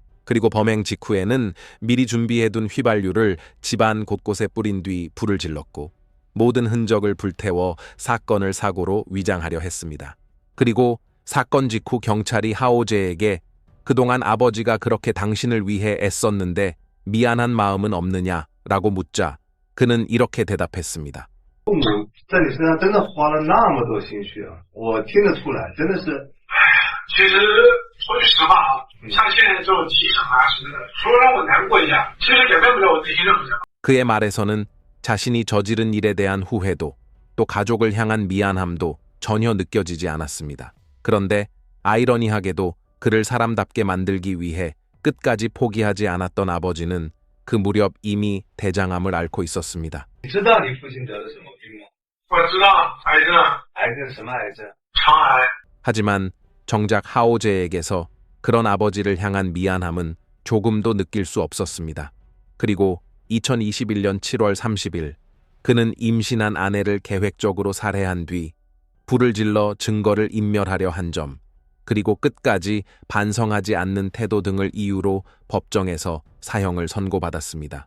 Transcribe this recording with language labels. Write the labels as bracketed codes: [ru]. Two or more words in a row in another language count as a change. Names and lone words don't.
[ko] 그리고 범행 직후에는 미리 준비해둔 휘발유를 집안 곳곳에 뿌린 뒤 불을 질렀고 모든 흔적을 불태워 사건을 사고로 위장하려 했습니다. 그리고 사건 직후 경찰이 하오제에게 그동안 아버지가 그렇게 당신을 위해 애썼는데 미안한 마음은 없느냐라고 묻자 그는 이렇게 대답했습니다. [zh] 父母在你身上真的花了那么多心血啊，我听得出来，真的是。其实说句实话啊，像现在这种急场啊什么的，除了让我难过一下，其实改变不了我内心任何想法。 [ko] 그의 말에서는 자신이 저지른 일에 대한 후회도 또 가족을 향한 미안함도 전혀 느껴지지 않았습니다. 그런데 아이러니하게도 그를 사람답게 만들기 위해 끝까지 포기하지 않았던 아버지는 그 무렵 이미 대장암을 앓고 있었습니다. [zh] 你知道你父亲得了什么病吗？我知道癌症，癌症什么癌症？肠癌。 [ko] 하지만 정작 하오제에게서 그런 아버지를 향한 미안함은 조금도 느낄 수 없었습니다. 그리고 2021년 7월 30일 그는 임신한 아내를 계획적으로 살해한 뒤 불을 질러 증거를 인멸하려 한 점, 그리고 끝까지 반성하지 않는 태도 등을 이유로 법정에서 사형을 선고받았습니다.